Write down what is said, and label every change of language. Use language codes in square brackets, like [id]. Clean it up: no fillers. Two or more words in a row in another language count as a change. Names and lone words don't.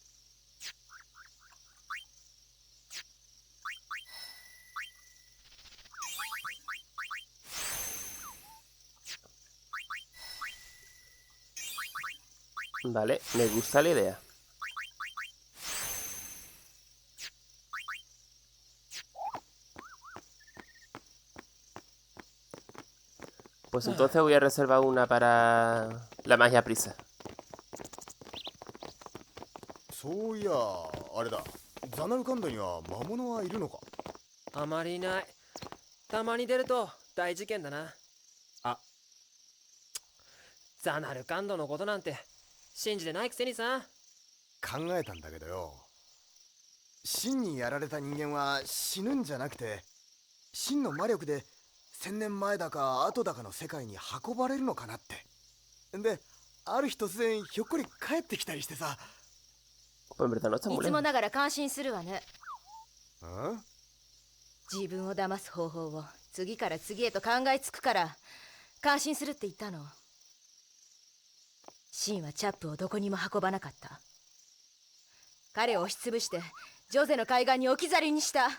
[es] Vale, me gusta la idea. Pues entonces voy a reservar una para la magia prisa. [ja] そういや、あれだ。ザナルカンドには魔物はいるのか？あまりいない。たまに出ると大事件だな。あ、ザナルカンドのことなんて信じてないくせにさ。考えたんだけどよ。真にやられた人間は死ぬんじゃなくて、真の魔力で1000年前だか後だかの世界に運ばれるのかなって。で、ある日突然ひょっこり帰ってきたりしてさ。 [es] Pues en verdad no está [ja] い [es] muy [ja] つも [es] lejos. [ja] ながら感心するわね。ん？自分を騙す方法を次から次へと考えつくから感心するって言ったの。シンはチャップをどこにも運ばなかった。彼を押しつぶしてジョゼの海岸に置き去りにした。